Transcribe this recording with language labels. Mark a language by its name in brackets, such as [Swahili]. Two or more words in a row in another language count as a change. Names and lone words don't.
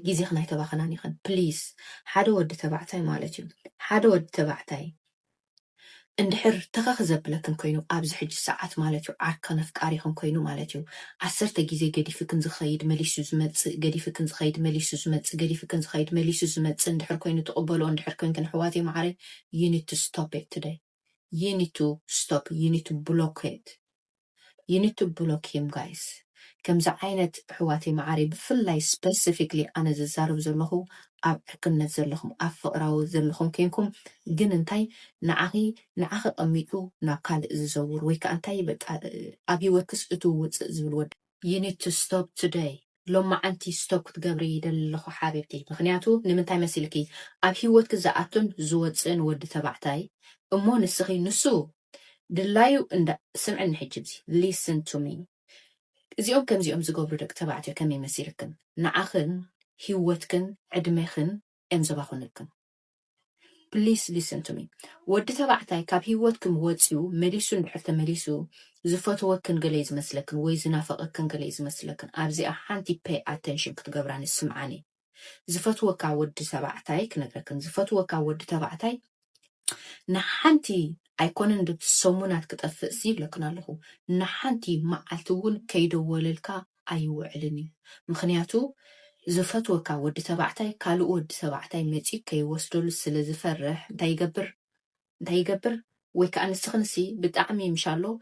[Tigrinya] ግዜ ክና ኣይተባኽናን ይኽን ፕሊዝ ሓደ ወዲ ተባዕታይ ማለት እዩ ሓደ ወዲ ተባዕታይ እንድሕር ተኸኽ ዘብለክን ኮይኑ ኣብዚ ሕጂ ሰዓት ማለት እዩ ዓርከነ ፍቃሪኽን ኮይኑ ማለት እዩ 10 ግዜ ገዲፍክን ዝኸይድ መሊሱ ዝመፅእ ገዲፍክን ዝኸይድ መሊሱ ዝመፅእ ገዲፍክን ዝኸይድ መሊሱ ዝመፅእ እንድሕር ኮይኑ ትቕበሎ እንድሕር ኮይንክን ኣሕዋተይ ማዕረይ [English] you need to stop it today you need to stop you need to block it you need to block him guys [Tigrinya] ከምዚ ዓይነት ኣሕዋተይ ማዓሪ ብፍላይ ስፔሲፊክሊ ኣነ ዝዛረብ ዘለኹ ኣብ ዕርክነት ዘለኹም ኣብ ፍቕራዊ ዘለኹም ኮይንኩም ግን እንታይ ንዓኺ ቀሚጡ ናብ ካልእ ዝዘውር ወይ ከዓ እንታይ በቃ ኣብ ሂወትክስ እትውፅእ ዝብል ወዲ [English] you need to stop today [Tigrinya] ሎማዓንቲ ስቶፕ ክትገብሪ ይደሊ ኣለኹ ሓቢብቲ ምክንያቱ ንምንታይ መሲልኪ ኣብ ሂወትክ ዝኣቱን ዝወፅእን ወዲ ተባዕታይ እሞ ንስኺ ንሱ ድላዩ እንዳ ስምዕኒ ሕጂ እዚ [English] listen to me [Tigrinya] እዚኦም ከምዚኦም ዝገብሩ ደቂ ተባዕትዮ ከመይ መሲልክን ንዓኽን ሂወትክን ዕድሜኽን እዮም ዘባኹንክን [English] please listen to me [Tigrinya] ወዲ ተባዕታይ ካብ ሂወትክም ወፂኡ መሊሱ እንድሕር ተመሊሱ ዝፈትወክን ገለ ዝመስለክን ወይ ዝናፈቐክን ገለ ዝመስለክን ኣብዚኣ ሓንቲ [English] pay attention [Tigrinya] ክትገብራ ንስምዓኒ ዝፈትወካ ወዲ ተባዕታይ ክነግረክን ዝፈትወካ ወዲ ተባዕታይ ንሓንቲ ኣይኮነን ሰሙናት ክጠፍእ ይብለክን ኣለኹ ንሓንቲ መዓልቲ እውን ከይደወለልካ ኣይውዕልን ምክንያቱ ዝፈትወካ ወዲ ተባዕታይ ካልእ ወዲ ተባዕታይ መፂ ከይወስደሉ ስለ ዝፈርሕ እንታይ ይገብር ወይ ከዓ ንስኽንሲ ብጣዕሚ ምሻሎ